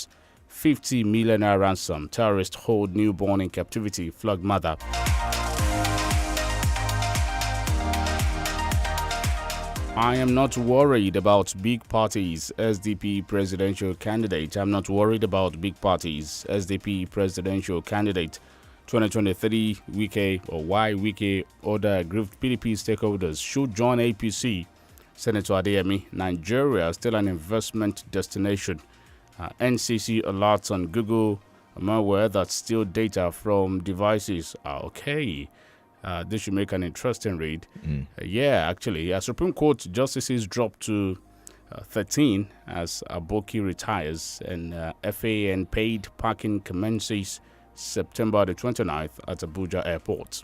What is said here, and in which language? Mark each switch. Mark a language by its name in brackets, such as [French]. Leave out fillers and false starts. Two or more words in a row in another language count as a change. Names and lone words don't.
[English] 50 million naira ransom. Terrorists hold newborn in captivity. Flogged mother. I am not worried about big parties, SDP presidential candidate. I'm not worried about big parties, SDP presidential candidate. 2023 Wike or why Wike order aggrieved PDP stakeholders should join APC. Senator Adeyemi, Nigeria still an investment destination. NCC alerts on Google malware that steal data from devices. Okay. This should make an interesting read. Actually, Supreme Court justices drop to 13 as Aboki retires, and FAN paid parking commences September the 29th at Abuja Airport.